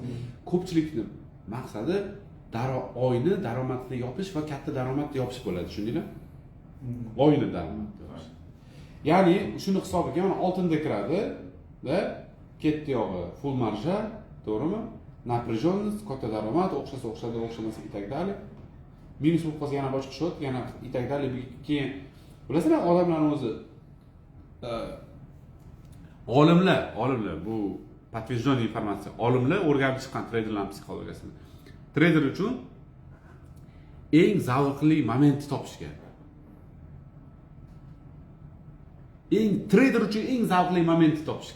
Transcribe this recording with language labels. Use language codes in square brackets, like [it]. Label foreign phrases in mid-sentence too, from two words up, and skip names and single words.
[uz] Ko'pchilikning maqsadi oyni daromadni yopish va katta daromadni yopish bo'ladi, tushundinglar? Oyni daromadni yopish. Ya'ni shuni hisobiga mana oltinda kiradi, da, ketdi yog'i full marja, to'g'rimi? Напряженность, katta daromad, o'xshasa, o'xshamasa [ru] и так далее. [uz] Minus bo'lib qolsa yana boshqa shot, yana [ru] и так далее. [uz] Keyin bilasizlar, odamlarning o'zi olimlar bu подтвержденный informatsiya. Olimlar o'rganib chiqqan treyderlarning psixologiyasini. Trader uchun eng zavqli momentni topishga. Trader uchun eng zavqli momentni topishga.